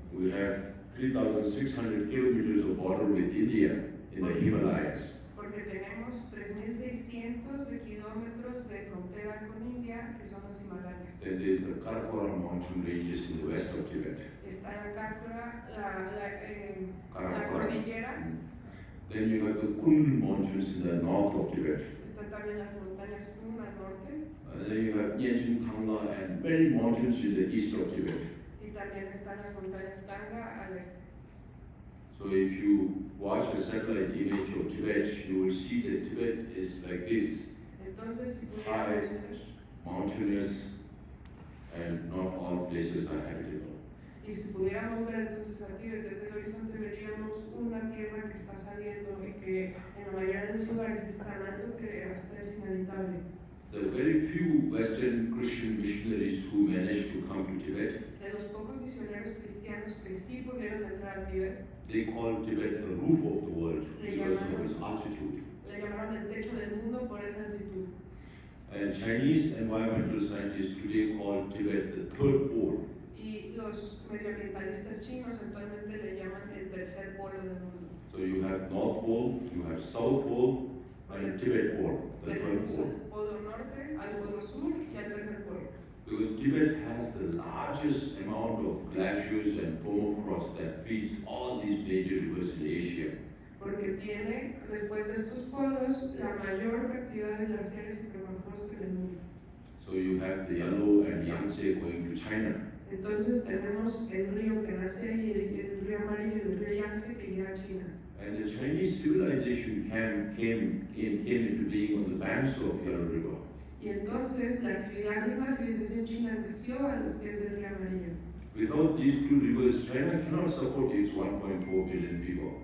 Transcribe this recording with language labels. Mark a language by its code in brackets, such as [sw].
[en] We have 3,600 kilometers of border with India in the Himalayas. [es] Porque tenemos 3.600 de kilómetros de frontera con India, que son los Himalayas. [en] Then there's the Karakoram mountain ranges in the west of Tibet. [es] Está en Cácora, la [en] Karakoram. [es] cordillera. [en] Then you have the Kunlun mountains in the north of Tibet. [es] Están también las montañas Kun al norte. [en] Then you have Yenchen Tangla and many mountains in the east of Tibet. [es] Y también están las montañas Tanga al este. [en] So if you watch a satellite image of Tibet, you will see that Tibet is like this, [es] Entonces, si pudiéramos ver, [en] mountainous, and not all places are habitable. [es] y si pudiéramos ver entonces a Tíbet desde el horizonte, veríamos una tierra que está saliendo y que en la mayoría de los lugares es tan alto que hasta es inhabitable. [en] The very few Western Christian missionaries who managed to come to Tibet, [es] De los pocos misioneros cristianos que sí pudieron entrar a Tíbet, [en] they call Tibet the roof of the world because of its altitude. [es] le llamaron el techo del mundo por esa altitud. [en] And Chinese environmental scientists today call Tibet the third pole. [es] Y los medioambientalistas chinos actualmente le llaman el tercer polo del mundo. [en] So you have North Pole, you have South Pole, and Tibet Pole, the third [es] Tenemos [en] pole. [es] al polo norte, al polo sur y al tercer polo. [en] Because Tibet has the largest amount of glaciers and permafrost that feeds all these major rivers in Asia. [es] Porque tiene, después de estos polos, la mayor cantidad de glaciares y permafrost en el mundo. [en] So you have the Yellow and Yangtze going to China. [es] Entonces tenemos el río que nace ahí, el río amarillo y el río Yangtze que llega a China. [en] And the Chinese civilization came into being on the banks of Yellow River. [es] Y entonces la misma civilización china nació a los pies del río amarillo. [en] Without these two rivers, China cannot support its 1.4 billion people.